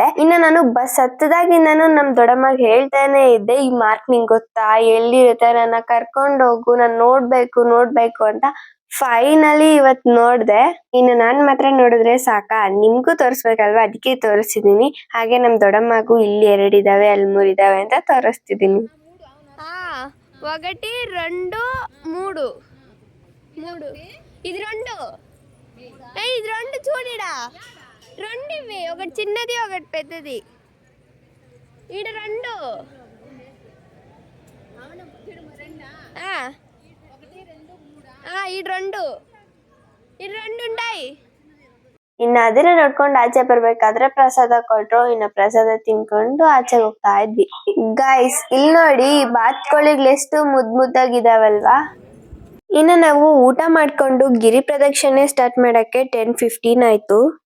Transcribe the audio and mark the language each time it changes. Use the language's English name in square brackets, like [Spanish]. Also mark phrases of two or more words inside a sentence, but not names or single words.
[Kannada] ಇನ್ನು ನಾನು ಬಸ್ ಹತ್ತದಾಗಿಂದಾನು ನಮ್ ದೊಡ್ಡಮ್ಮಗೆ ಹೇಳ್ತಾನೆ ಇದ್ದೆ, ಈ ಮಾರ್ಕ್ ನಿಂಗ್ ಗೊತ್ತಾ, ಎಲ್ಲಿರುತ್ತೆ, ನನ್ನ ಕರ್ಕೊಂಡ್ ಹೋಗು, ನಾನ್ ನೋಡ್ಬೇಕು ಅಂತ. ಫೈನಲಿ ಇವತ್ ನೋಡ್ದೆ. ಇನ್ನು ನಾನ್ ಮಾತ್ರ ನೋಡಿದ್ರೆ ಸಾಕಾ, ನಿಮ್ಗೂ ತೋರಿಸ್ಬೇಕಲ್ವಾ, ಅದಕ್ಕೆ ತೋರಿಸ್ತಿದೀನಿ. ಹಾಗೆ ನಮ್ ದೊಡ್ಡಮ್ಮಗೂ ಇಲ್ಲಿ 2 ಇದಾವೆ, ಅಲ್ಲಿ 3 ಇದಾವೆ ಅಂತ ತೋರಿಸ್ತಿದೀನಿ. [Telugu] 1 2 3 ఇది 2 ఇది 2 చూడిడా 2 ఇవి, ఒకటి చిన్నది ఒకటి పెద్దది. ఈడ 2 ఈడ 2 ఉంటాయి. [Kannada] ಇನ್ನು ಅದನ್ನ ನೋಡ್ಕೊಂಡು ಆಚೆ ಬರ್ಬೇಕಾದ್ರೆ ಪ್ರಸಾದ ಕೊಟ್ರು. ಇನ್ನು ಪ್ರಸಾದ ತಿನ್ಕೊಂಡು ಆಚೆ ಹೋಗ್ತಾ ಇದ್ವಿ. ಗೈಸ್ ಇಲ್ಲಿ ನೋಡಿ, ಬಾತ್ಕೋಳಿಗಳು ಎಷ್ಟು ಮುದ್ದಾಗಿದಾವಲ್ವಾ. ಇನ್ನು ನಾವು ಊಟ ಮಾಡ್ಕೊಂಡು ಗಿರಿ ಪ್ರದಕ್ಷಿಣೆ ಸ್ಟಾರ್ಟ್ ಮಾಡಕ್ಕೆ 10:15 ಆಯ್ತು.